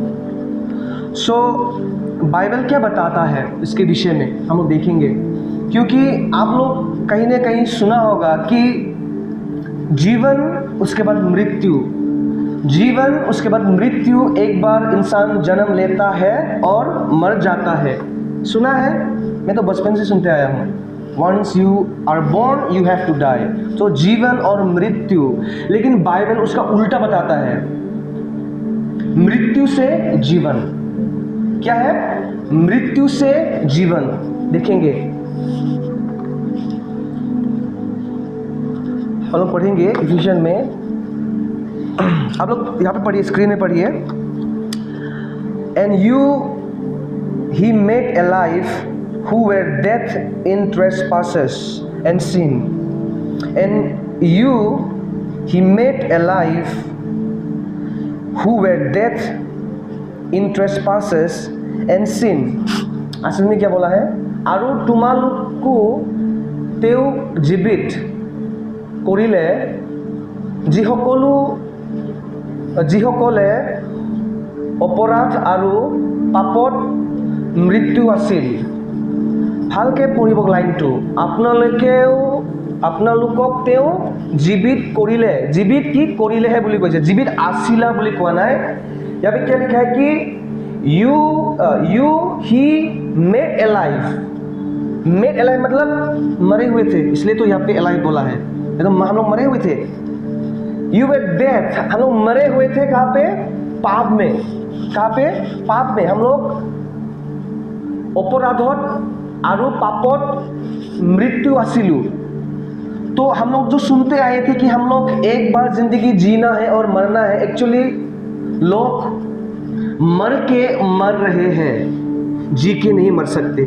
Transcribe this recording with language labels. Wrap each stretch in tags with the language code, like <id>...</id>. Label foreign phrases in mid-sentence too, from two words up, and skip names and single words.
<hi>बाइबल क्या बताता है इसके विषय में हम लोग देखेंगे, क्योंकि आप लोग कहीं ना कहीं सुना होगा कि जीवन उसके बाद मृत्यु, जीवन उसके बाद मृत्यु। एक बार इंसान जन्म लेता है और मर जाता है। सुना है? मैं तो बचपन से सुनते आया हूँ,</hi> <en>once you are born you have to die.</en> <hi>तो जीवन और मृत्यु, लेकिन बाइबल उसका उल्टा बताता है, मृत्यु से जीवन। क्या है? मृत्यु से जीवन। देखेंगे, हम लोग पढ़ेंगे इफिसियन में। आप लोग यहाँ पे पढ़िए, स्क्रीन में पढ़िए।</hi> <en>and you he made alive who were death in trespasses and sin, and you he made alive who were death in trespasses and sin.</en> <hi>असल में क्या बोला है?</hi> <as>আৰু তোমালোকক তেওঁ জীৱিত কৰিলে যিসকলে অপৰাধ আৰু পাপত মৃত্যু আছিল। ভালকৈ পঢ়িব লাইনটো। আপোনালোকক তেওঁ জীৱিত কৰিলে। জীৱিত কি কৰিলে হয় বুলি কৈছে, জীৱিত আছিলা বুলি কোৱা নাই।</as> <hi>यहाँ पे क्या लिखा है कि</hi> <en>you he made alive। made alive</en> <hi>मतलब मरे हुए थे, इसलिए तो यहाँ पे alive बोला है। तो हम लोग मरे हुए थे।</hi> <en>you were dead,</en> <hi>हम लोग मरे हुए थे। कहाँ पे? पाप में। कहाँ पे? पाप में। हम लोग</hi> <as>অপৰাধত আৰু পাপত মৃত্যু আছিলো।</as> <hi>तो हम लोग जो सुनते आए थे कि हम लोग एक बार जिंदगी जीना है और मरना है, एक्चुअली लोग मर के मर रहे हैं, जी के नहीं मर सकते।</hi>